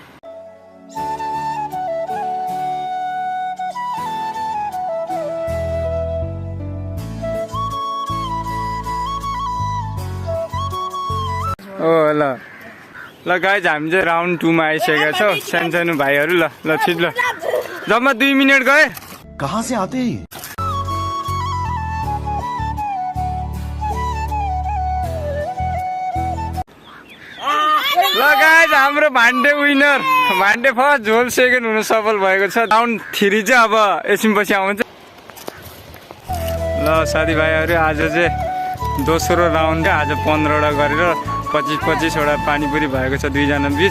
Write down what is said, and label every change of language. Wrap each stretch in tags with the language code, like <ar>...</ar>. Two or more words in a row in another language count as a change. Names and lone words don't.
<ne>ओ ल गाइज, हामी चाहिँ राउन्ड 2 मा आइसकेका छौँ। सानो भाइहरू ल छिट ल, जम्मा 2 मिनट गए।</ne> <hi>कहाँ से आते हैं?</hi> <ne>ल गाइज, हाम्रो भान्डे विनर, भान्डे फर्स्ट, झोल सेकेन्ड हुन सफल भएको छ। राउन्ड 3 चाहिँ अब एकछिनपछि आउँछ। ल साथीभाइहरू, आज चाहिँ दोस्रो राउन्ड आज 15 वटा गरेर 25 वटा पानीपुरी भएको छ 2 जना बिच।</ne>